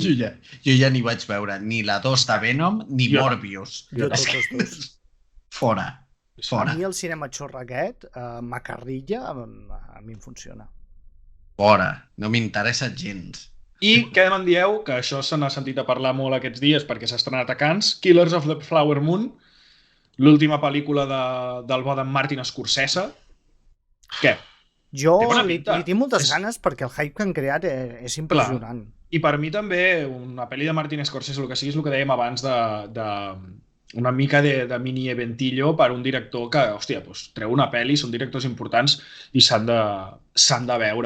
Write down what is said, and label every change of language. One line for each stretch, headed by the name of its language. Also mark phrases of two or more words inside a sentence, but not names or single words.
Catalan: Jo ja ni vaig veure ni la 2 de Venom ni Jo- Morbius. Jo tots els dos. Fora. A mi el cinema xorra aquest, Macarrilla, a mi em funciona. Fora. No m'interessa gens. I què me'n dieu? Que això se n'ha sentit a parlar molt aquests dies perquè s'ha estrenat a Cannes. Killers of the Flower Moon, l'última pel·lícula del bo d'en Martin Scorsese. Què? Jo Té bona li pinta. tinc moltes ganes perquè el hype que han creat és impressionant. I per mi també una pel·li de Martin Scorsese, el que sigui, és el que dèiem abans una mica de mini eventillo per un director que, hòstia, doncs, treu una pel·li, són directors importants i s'han de veure.